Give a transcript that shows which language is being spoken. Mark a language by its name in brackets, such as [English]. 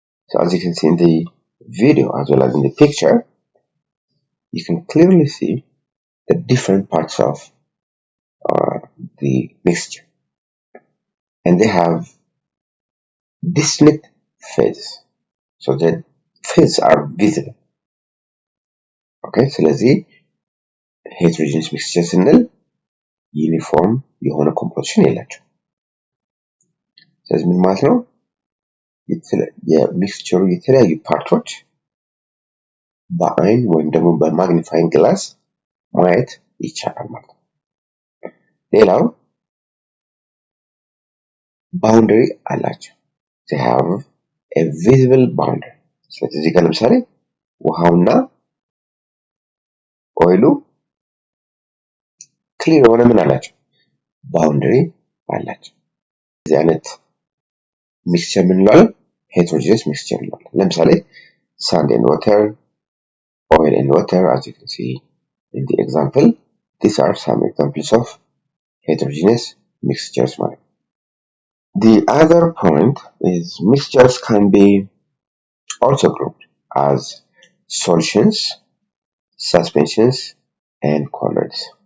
[English] So as you can see in the video as well as in the picture, you can clearly see the different parts of the mixture, and they have distinct phases, so the phases are visible. [Amharic] Okay, ስለዚህ heterogeneous mixture ስንል ዩኒፎርም የሆነ ኮምፖዚሽን የላቸው። ስለዚህ ምን ማለት ነው? የሚክስቸሩ የተለያዩ ፓርቶች በአይን ወይም ደግሞ በማግኒፋይንግ ግላስ ማየት ይቻላል ማለት ነው። ሌላው ባውንደሪ አላቸው። [English] they have a visible boundary. [Amharic] ስለዚህ እዚህ ጋር ለምሳሌ ውሃውና ኦይሉ ክሊር የሆነ ምን አላቸው? ባውንደሪ አላቸው። እዚህ አይነት ሚክስቸር ምን እንለዋለን? [English] heterogeneous mixture [Amharic] እንለዋለን። ለምሳሌ [English] sand and water, oil and water, as you can see in the example. These are some examples of heterogeneous mixtures. The other point is mixtures can be also grouped as solutions, suspensions, and colloids.